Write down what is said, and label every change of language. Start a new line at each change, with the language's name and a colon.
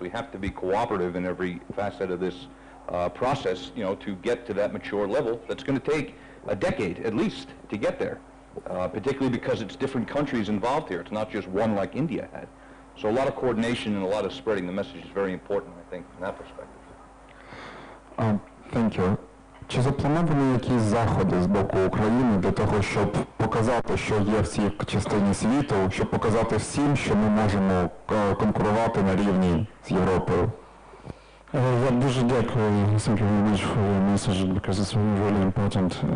English: We have to be cooperative in every facet of this process, to get to that mature level. That's going to take a decade, at least, to get there, particularly because it's different countries involved here. It's not just one like India had. So a lot of coordination and a lot of spreading the message is very important, I think, from that perspective. Thank you.
Ukrainian: Чи заплановані якісь заходи з боку України для того, щоб показати, що є в цій частині світу, щоб показати всім, що ми можемо конкурувати на рівні з Європою? Я дуже дякую.
English: Thank you very much for your message, because it's really important.